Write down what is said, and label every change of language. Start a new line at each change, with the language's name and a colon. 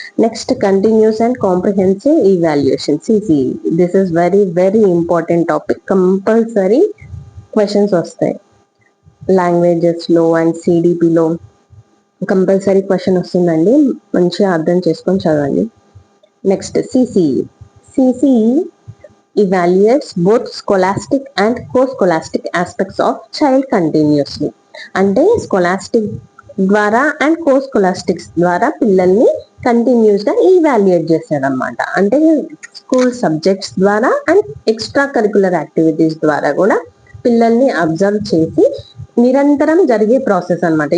English: Next continuous and comprehensive evaluation, CCE. This is very very important topic. Compulsory questions వస్తాయి languages లో and సిడిపిలో.
Telugu: Compulsory question వస్తుందండి, మంచిగా అర్థం చేసుకొని చదవండి. Next CCE.
English: CCE evaluates both scholastic and co-scholastic aspects of child continuously.
Telugu: అంటే scholastic ద్వారా and co స్కోలాస్టిక్స్ ద్వారా పిల్లల్ని కంటిన్యూస్ గా ఈవాల్యుయేట్ చేస్తారనమాట. అంటే స్కూల్ సబ్జెక్ట్స్ ద్వారా అండ్ ఎక్స్ట్రా కరికులర్ యాక్టివిటీస్ ద్వారా కూడా పిల్లల్ని అబ్జర్వ్ చేసి నిరంతరం జరిగే ప్రాసెస్ అనమాట.